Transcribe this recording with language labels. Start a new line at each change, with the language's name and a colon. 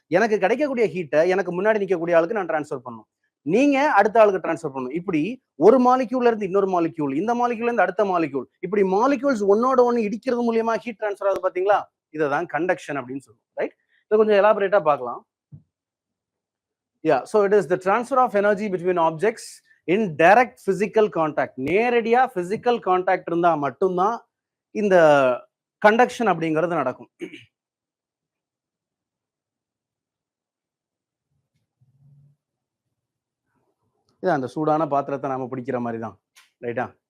Tamil: எனக்கு கிடைக்கக்கூடிய ஹீட்டை எனக்கு முன்னாடி நிற்கக்கூடிய ஆளுக்கு நான் டிரான்ஸ்ஃபர் பண்ணணும், நீங்க அடுத்த ஆளுக்கு டிரான்ஸ்ஃபர் பண்ணணும். இப்படி ஒரு மாலிக்யூல்ல இருந்து இன்னொரு மாலிக்யூல், இந்த மாலிக்யூல்ல இருந்து அடுத்த மாலிக்யூல், இப்படி மாலிக்யூல்ஸ் ஒன்னோட ஒன்னு இடிக்கிறது மூலியமா ஹீட் டிரான்ஸ்ஃபர் ஆகுது பாத்தீங்களா? இதுதான் கண்டக்ஷன் அப்படின்னு சொல்லுவோம், ரைட்? இதை கொஞ்சம் எலாபரேட்டா பார்க்கலாம்.
English: Yeah, so it is the transfer of energy between objects in direct physical contact.
Tamil: நேரடியா physical contact இருந்தா மட்டும்தான் இந்த கண்டக்ஷன் அப்படிங்கிறது நடக்கும். இது அந்த சூடான பாத்திரத்தை நாம பிடிக்கிற மாதிரி தான், ரைட்டா?